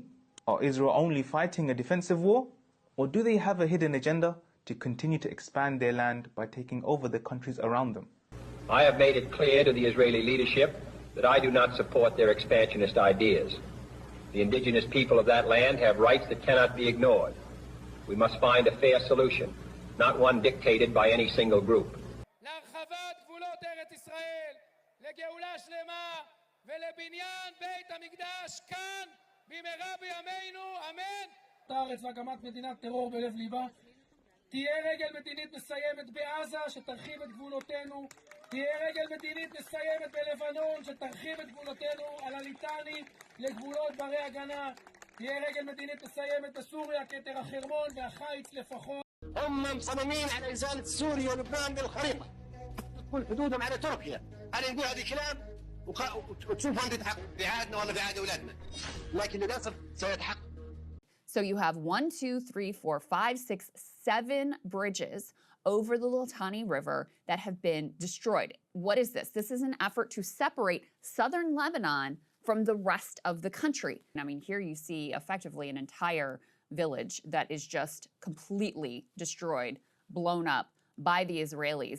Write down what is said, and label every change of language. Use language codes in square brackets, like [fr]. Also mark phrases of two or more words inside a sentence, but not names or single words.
[en] Are Israel only fighting a defensive war? Or do they have a hidden agenda to continue to expand their land by taking over the countries around them? I have made it clear to the Israeli leadership that I do not support their expansionist ideas. The indigenous people of that land have rights that cannot be ignored. We must find a fair solution, not one dictated by any single group. [he] תהיה רגל מדינית מסיימת בעזה שתרחיב את גבולותינו, תהיה רגל מדינית מסיימת בלבנון שתרחיב את גבולותינו על הליטני לגבולות ברי הגנה, תהיה רגל מדינית מסיימת בסוריה כתר החרמון והחיץ לפחות. [ar] هم مصممين على إزالة سوريا ولبنان من الخريطة، تكون حدودهم على تركيا، أنا نقول هذا الكلام وتشوف أنت تحقق بعهدنا ولا بعهد أولادنا، لكن للأسف سيتحقق. [en] So you have 1, 2, 3, 4, 5, 6, 7 bridges over the Litani River that have been destroyed. What is this? This is an effort to separate southern Lebanon from the rest of the country. I mean, here you see effectively an entire village that is just completely destroyed, blown up by the Israelis.